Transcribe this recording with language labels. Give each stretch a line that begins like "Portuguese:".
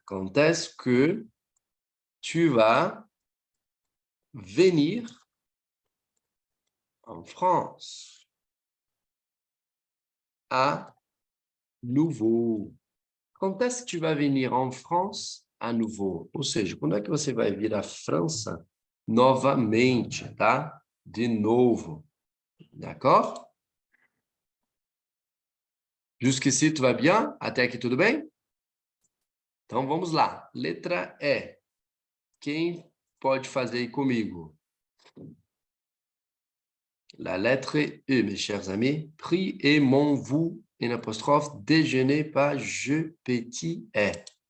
French: Quand est-ce que tu vas venir en France à nouveau? Quand est-ce que tu vas venir en France à nouveau?
Portuguese: Ou seja, quando é que você vai vir à França novamente, tá? De novo. D'accord?
French: Jusqu'ici, tu vas bien?
Portuguese: Até aqui, tudo bem? Então, vamos lá. Letra E. Quem pode fazer aí comigo?
French: La lettre E, mes chers amis. Priez mon vous, une apostrophe, déjeuner, pas je, petit, é.